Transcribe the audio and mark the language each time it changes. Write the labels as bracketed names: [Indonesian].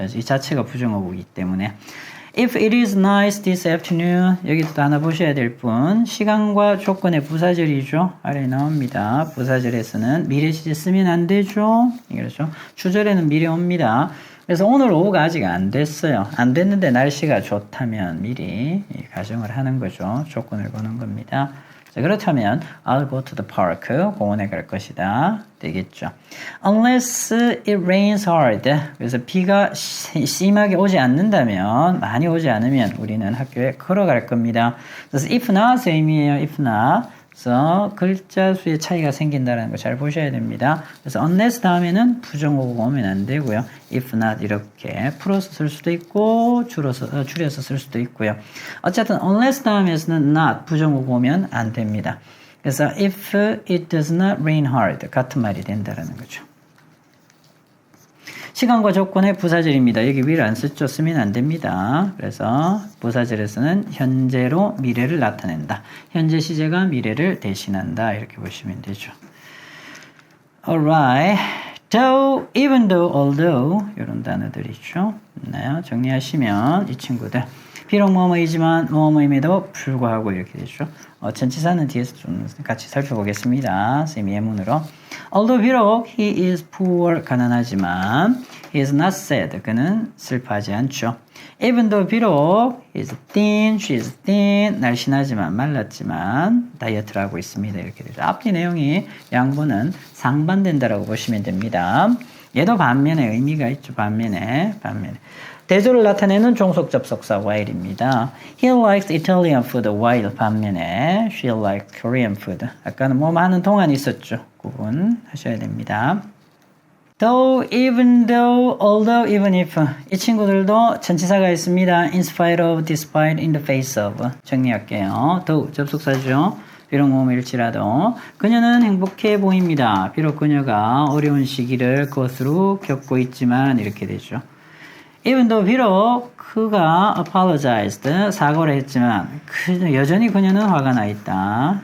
[Korean] 이 자체가 부정어구이기 때문에. [English] If it is nice this afternoon [Korean] 여기도 하나 보셔야 될 분 시간과 조건의 부사절이죠. 아래에 나옵니다. 부사절에서는 미래 시제 쓰면 안 되죠. 그렇죠. 주절에는 미래 옵니다. 그래서 오늘 오후가 아직 안 됐어요. 안 됐는데 날씨가 좋다면 미리 가정을 하는 거죠. 조건을 거는 겁니다. 자, 그렇다면 [English] I'll go to the park. [Korean] 공원에 갈 것이다. 되겠죠. [English] Unless it rains hard. [Korean] 그래서 비가 심하게 오지 않는다면, 많이 오지 않으면 우리는 학교에 걸어갈 겁니다. 그래서 if not 의미예요. if not. 그래서 글자 수의 차이가 생긴다는 거 잘 보셔야 됩니다. 그래서 unless 다음에는 부정어구가 오면 안 되고요. if not 이렇게 풀어서 쓸 수도 있고 줄여서 쓸 수도 있고요. 어쨌든 unless 다음에서는 not 부정어구 오면 안 됩니다. 그래서 [English] if it does not rain hard [Korean] 같은 말이 된다는 거죠. 시간과 조건의 부사절입니다. 여기 will 안 쓰죠. 쓰면 안 됩니다. 그래서 부사절에서는 현재로 미래를 나타낸다. 현재 시제가 미래를 대신한다. 이렇게 보시면 되죠. Alright. [English] Though, even though, although [Korean] 이런 단어들이죠. 네, 정리하시면 이 친구들 비록 뭐뭐이지만 뭐뭐임에도 불구하고 이렇게 되죠. 전치사는 뒤에서 좀 같이 살펴보겠습니다. 선생님 예문으로 [English] Although 비록 he is poor [Korean] 가난하지만 [English] he is not sad [Korean] 그는 슬퍼하지 않죠. [English] Even though 비록 he is thin, she is thin [Korean] 날씬하지만 말랐지만 다이어트를 하고 있습니다. 이렇게 되죠. 앞뒤 내용이 양보는 상반된다라고 보시면 됩니다. 얘도 반면에 의미가 있죠. 반면에 대조를 나타내는 종속 접속사 while입니다. [English] He likes Italian food while [Korean] 반면에 [English] she likes Korean food. [Korean] 아까는 뭐 하는 동안 있었죠. 구분하셔야 됩니다. [English] though, even though, although, even if 이 친구들도 전치사가 있습니다. in spite of, despite, in the face of 정리할게요. [Korean] though 접속사죠. 비록 뭐일지라도 그녀는 행복해 보입니다. 비록 그녀가 어려운 시기를 그것으로 겪고 있지만 이렇게 되죠. even though 비록 그가 apologized 사과를 했지만 여전히 그녀는 화가 나 있다.